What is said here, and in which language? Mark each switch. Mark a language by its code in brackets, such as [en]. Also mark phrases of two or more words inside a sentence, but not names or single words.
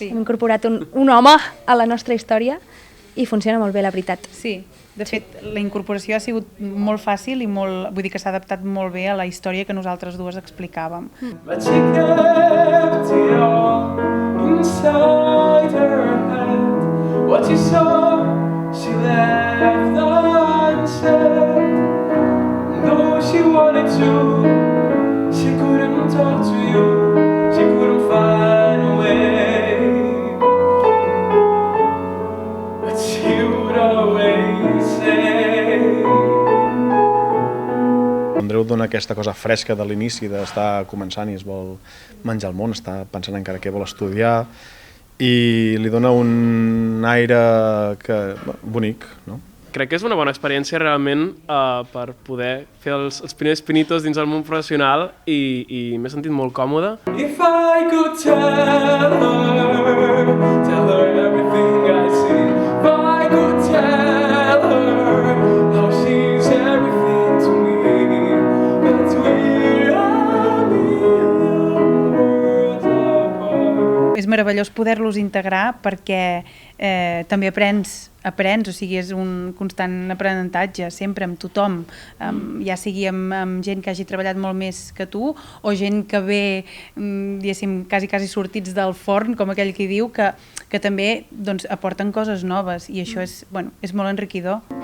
[ca] Hem incorporat un home a la nostra història i funciona molt bé, la veritat. Sí, de fet, la incorporació ha sigut molt fàcil i vull dir que s'ha adaptat molt bé a la història que nosaltres dues explicàvem. [en] She left unsaid. No, she wanted to. She couldn't talk to you. She couldn't find a way. But she would always say. [ca] Andreu dona aquesta cosa fresca de l'inici, d'estar començant i es vol menjar el món, està pensant encara què vol estudiar, i li dona un aire bonic, no? Crec que és una bona experiència realment per poder fer els primers pinitos dins el món professional i m'he sentit molt còmode. [en] If I could tell her everything I see. If I could tell her how she's everything to me. But we're a million worlds apart. [ca] És meravellós poder-los integrar perquè també aprens, o sigui, és un constant aprenentatge, sempre amb tothom, ja sigui amb gent que hagi treballat molt més que tu, o gent que ve, diguéssim, quasi sortits del forn, com aquell que diu, que també aporten coses noves, i això és molt enriquidor.